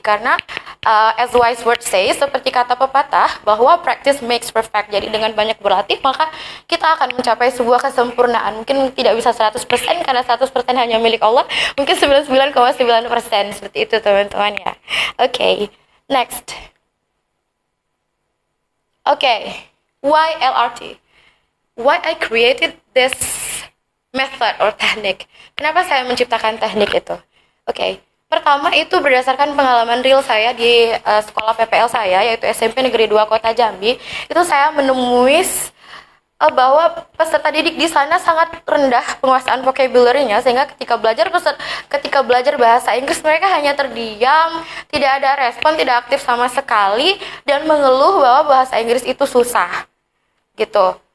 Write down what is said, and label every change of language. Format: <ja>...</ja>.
<id>Karena</id> <en>as wise word says,</en> <id>seperti kata pepatah, bahwa</id> <en>practice makes perfect.</en> <id>Jadi dengan banyak berlatih, maka kita akan mencapai sebuah kesempurnaan. Mungkin tidak bisa 100%, karena 100% hanya milik Allah. Mungkin 99,9%. Seperti itu, teman-teman ya.</id> <en>Okay, next. Okay, why LRT? Why I created this method or teknik?</en> <id>Kenapa saya menciptakan teknik itu? Oke, pertama itu berdasarkan pengalaman real saya di sekolah PPL saya, yaitu SMP Negeri 2 Kota Jambi. Itu saya menemui bahwa peserta didik di sana sangat rendah penguasaan vocabulary-nya, sehingga ketika belajar bahasa Inggris mereka hanya terdiam, tidak ada respon, tidak aktif sama sekali, dan mengeluh bahwa bahasa Inggris itu susah gitu.</id>